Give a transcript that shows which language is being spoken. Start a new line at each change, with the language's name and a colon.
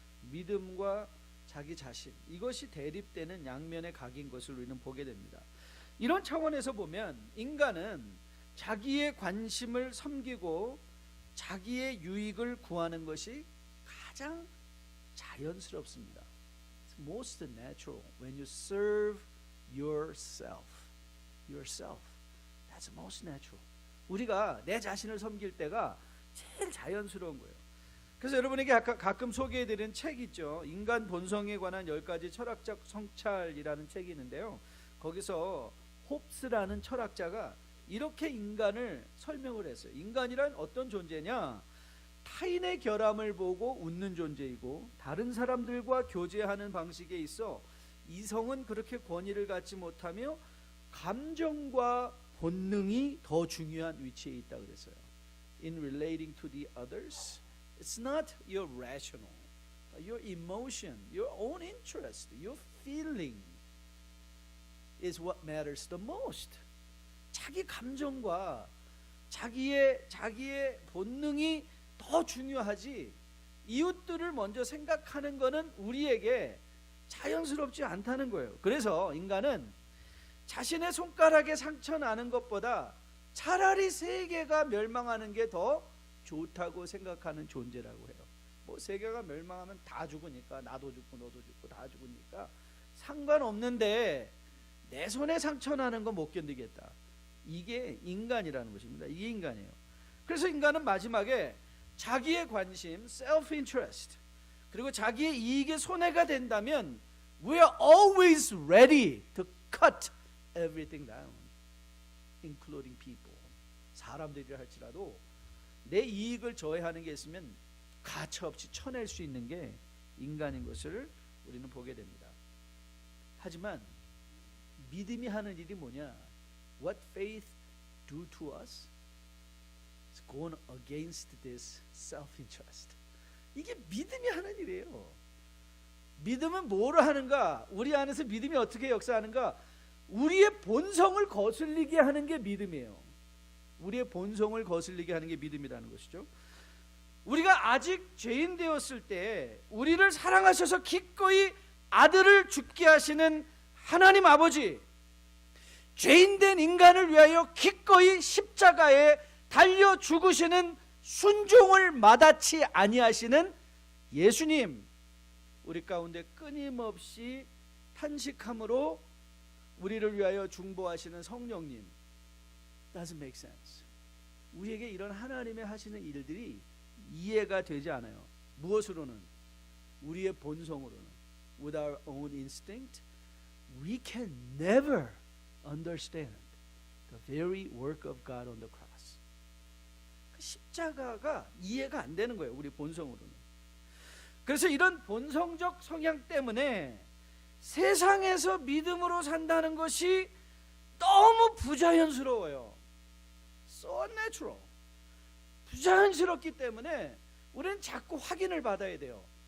Korean: 믿음과 자기 자신, 이것이 대립되는 양면의 각인 것을 우리는 보게 됩니다. 이런 차원에서 보면 인간은 자기의 관심을 섬기고 자기의 유익을 구하는 것이 가장 자연스럽습니다.
English: It's most natural when you serve yourself. That's most natural.
Korean: 우리가 내 자신을 섬길 때가 제일 자연스러운 거예요. 그래서 여러분에게 가끔 소개해드린 책 있죠. 인간 본성에 관한 10가지 철학적 성찰이라는 책이 있는데요, 거기서 홉스라는 철학자가 이렇게 인간을 설명을 했어요. 인간이란 어떤 존재냐? 타인의 결함을 보고 웃는 존재이고, 다른 사람들과 교제하는 방식에 있어 이성은 그렇게 권위를 갖지 못하며 감정과 본능이 더 중요한 위치에 있다 그랬어요.
English: In relating to the others, it's not your rational, your emotion, your own interest, your feeling is what matters the most.
Korean: 자기 감정과 자기의 본능이 더 중요하지, 이웃들을 먼저 생각하는 것은 우리에게 자연스럽지 않다는 거예요. 그래서 인간은 자신의 손가락에 상처 나는 것보다 차라리 세계가 멸망하는 게 더 좋다고 생각하는 존재라고 해요. 뭐 세계가 멸망하면 다 죽으니까, 나도 죽고 너도 죽고 다 죽으니까 상관없는데 내 손에 상처 나는 거 못 견디겠다. 이게 인간이라는 것입니다. 이게 인간이에요. 그래서 인간은 마지막에 자기의 관심, self-interest, 그리고 자기의 이익에 손해가 된다면
English: we are always ready to cut everything down, including people.
Korean: 사람들이라 할지라도 내 이익을 저해하는 게 있으면 가차없이 쳐낼 수 있는 게 인간인 것을 우리는 보게 됩니다. 하지만 믿음이 하는 일이 뭐냐?
English: What faith do to us? It's gone against this self-interest.
Korean: 이게 믿음이 하는 일이에요. 믿음은 뭐를 하는가? 우리 안에서 믿음이 어떻게 역사하는가? 우리의 본성을 거슬리게 하는 게 믿음이에요. 우리의 본성을 거슬리게 하는 게 믿음이라는 것이죠. 우리가 아직 죄인 되었을 때 우리를 사랑하셔서 기꺼이 아들을 죽게 하시는 하나님 아버지, 죄인된 인간을 위하여 기꺼이 십자가에 달려 죽으시는 순종을 마다치 아니하시는 예수님, 우리 가운데 끊임없이 탄식함으로 우리를 위하여 중보하시는 성령님,
English: doesn't make sense.
Korean: 우리에게 이런 하나님의 하시는 일들이 이해가 되지 않아요. 무엇으로는? 우리의 본성으로는.
English: With our own instinct, we can never understand the very work of God on the cross.
Korean: 십자가가 이해가 안 되는 거예요, 우리 본성으로는. 그래서 이런 본성적 성향 때문에 세상에서 믿음으로 산다는 것이 너무 부자연스러워요.
English: So unnatural.
Korean: 부자연스럽기 때문에 우리는 자꾸 확인을 받아야 돼요.